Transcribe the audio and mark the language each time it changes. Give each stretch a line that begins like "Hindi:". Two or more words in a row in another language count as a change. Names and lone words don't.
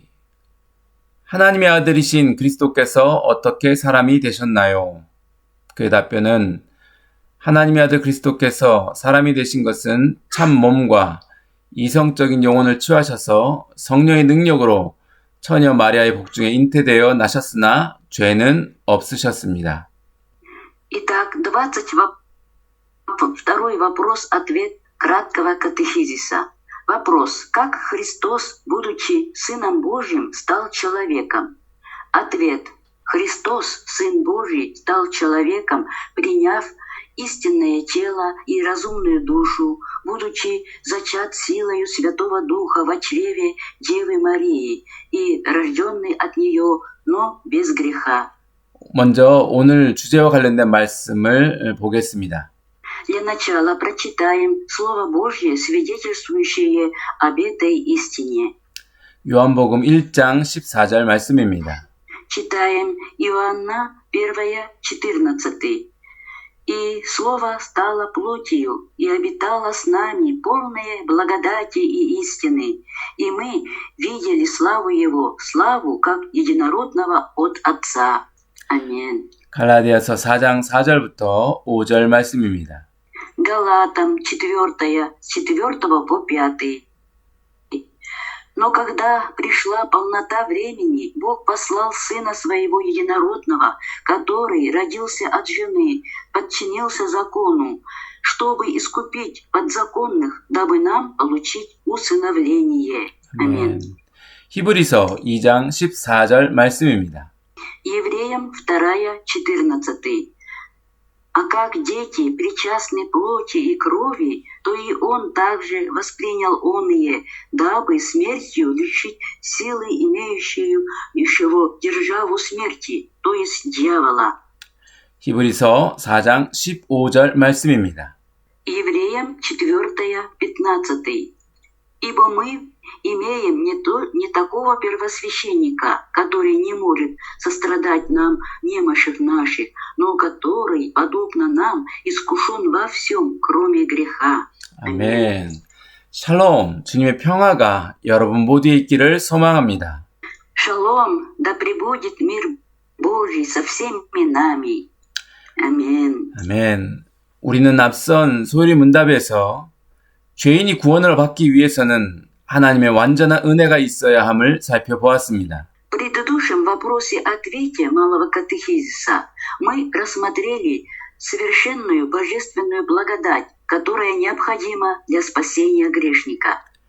Korean: 하나님의 아들이신 그리스도께서 어떻게 사람이 되셨나요? 그의 답변은 하나님의 아들 그리스도께서 사람이 되신 것은 참 몸과 이성적인 영혼을 취하셔서 성령의 능력으로 처녀 마리아의 복중에 잉태되어 나셨으나 죄는 없으셨습니다.
Russian: Итак, 22 вопрос-ответ краткого катехизиса. Вопрос: как Христос, будучи Сыном Божьим, стал человеком? Ответ: Христос, Сын Божий, стал человеком, приняв истинное тело и разумную душу, будучи зачат силою Святого Духа во чреве Девы Марии и рожденный от нее, но без греха.
Korean: 먼저 오늘 주제와 관련된 말씀을 보겠습니다.
Russian: Для начала прочитаем Слово Божье, свидетельствующее об этой истине.
Korean: 요한복음 1장 14절 말씀입니다.
Russian: Читаем Иоанна 1:14. «И Слово стало плотью, и обитало с нами, полное благодати и истины, и мы видели славу Его, славу как единородного от Отца».
Korean: 아멘. 갈라디아서 4장 4절부터 5절 말씀입니다.
Russian: Галатам 4, с 4 по 5. Но когда пришла полнота времени, Бог послал Сына Своего Единородного, который родился от жены, подчинился закону, чтобы искупить подзаконных, дабы нам получить усыновление. Аминь.
Korean: 히브리서 2장 14절 말씀입니다.
Russian: Евреям 2:14. А как дети причастны плоти и крови, то и он также воспринял оные, дабы смертью лишить силы имеющую державу смерти, то есть дьявола.
Korean: 히브리서 4장 15절 말씀입니다.
Russian: Евреям 4:15. Ибо мы имеем не такого первосвященника, который не может сострадать нам немощах наших, но который, подобно нам, искушен во всем, кроме греха.
Korean: 아멘. 샬롬, 주님의 평화가 여러분 모두에 있기를 소망합니다.
Russian: Шалом, да пребудет мир Божий со всеми нами.
Korean: 아멘. 아멘. 우리는 앞선 소율이 문답에서 죄인이 구원을 받기 위해서는 하나님의 완전한 은혜가 있어야 함을 살펴보았습니다.
Russian: В предыдущем вопросе-ответе малого катехизиса мы рассмотрели совершенную божественную благодать, которая необходима для спасения грешника.